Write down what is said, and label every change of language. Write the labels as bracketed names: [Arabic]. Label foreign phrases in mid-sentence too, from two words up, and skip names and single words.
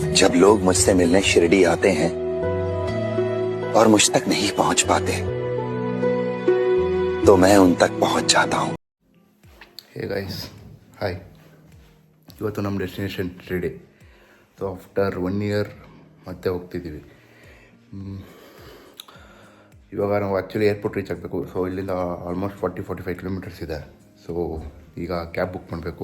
[Hindi] जब लोग मुझसे मिलने शिरडी आते हैं और मुझ तक नहीं पहुंच पाते तो मैं उन तक पहुंच जाता हूं. [English] Hey guys hi, [Kannada] ಇವತ್ತು ನಮ್ಮ ಡೆಸ್ಟಿನೇಷನ್ ಶಿರಡಿ. [English] So after 1 year [Kannada] ಮತ್ತೆ ಹೋಗ್ತಿದ್ದೀವಿ. ಇವಾಗ ನಾವು ಆ್ಯಕ್ಚುಲಿ [English] airport reach [Kannada] ಆಗಬೇಕು. ಸೊ ಇಲ್ಲಿಂದ ಆಲ್ಮೋಸ್ಟ್ 40-45 ಕಿಲೋಮೀಟರ್ಸ್ ಇದೆ. ಸೊ ಈಗ [English] cab book [Kannada] ಮಾಡಬೇಕು.